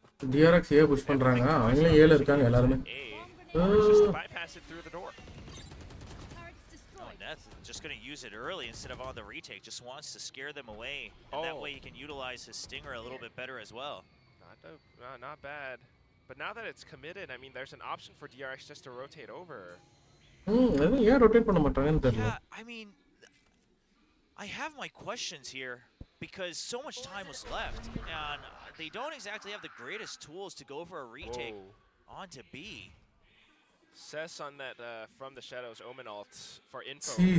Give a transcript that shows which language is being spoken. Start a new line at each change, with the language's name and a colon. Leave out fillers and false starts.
Tamil: DRX
English: here push
Tamil: பண்றாங்க அவங்களே ஏல இருக்காங்க எல்லாரும்
English: just bypass it through the door. Neth just going to use it early instead of on the retake. Just wants to scare them away, and that way he can utilize his stinger a little bit better as well. Not bad. But now that it's committed, I mean, there's an option for DRX just to rotate over.
Tamil: Yeah, rotate பண்ண மாட்டாங்கன்னு தெரியல.
English: Yeah, I mean, I have my questions here because so much time was left, and they don't exactly have the greatest tools to go for a retake onto B. Cess on that from the shadows Omen ult for info.